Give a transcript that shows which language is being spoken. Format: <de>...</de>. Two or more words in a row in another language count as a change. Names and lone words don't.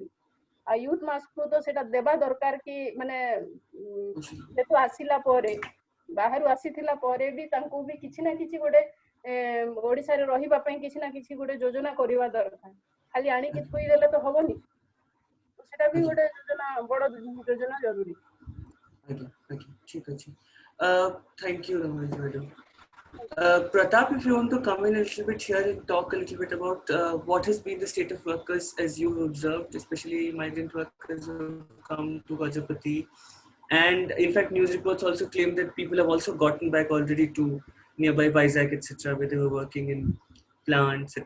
<or>ଆଉ ୟୁଥ ମାସକୁ ତ ସେଟା ଦେବା ଦରକାର କି ମାନେ ଯେହେତୁ ଆସିଲା ପରେ, ବାହାରୁ ଆସିଥିଲା ପରେ ବି ତାଙ୍କୁ ବି କିଛି ନା କିଛି ଗୋଟେ ଓଡ଼ିଶାରେ ରହିବା ପାଇଁ କିଛି ନା କିଛି ଗୋଟେ ଯୋଜନା କରିବା ଦରକାର। ଖାଲି ଆଣିକି ଥୋଇଦେଲେ ତ ହବନି, ସେଟା ବି ଗୋଟେ ଯୋଜନା, ବଡ ଯୋଜନା ଜରୁରୀ।</or> <hi>ठीक है।</hi> <en>Thank you, madam. Pratap, if you want to come in a little bit here and talk a little bit about what has been the state of workers as you observed, especially migrant workers who have come to Gajapati. And in fact, news reports also claim that people have also gotten back already to nearby Vizag, etc., where they were working in plants, etc.</en>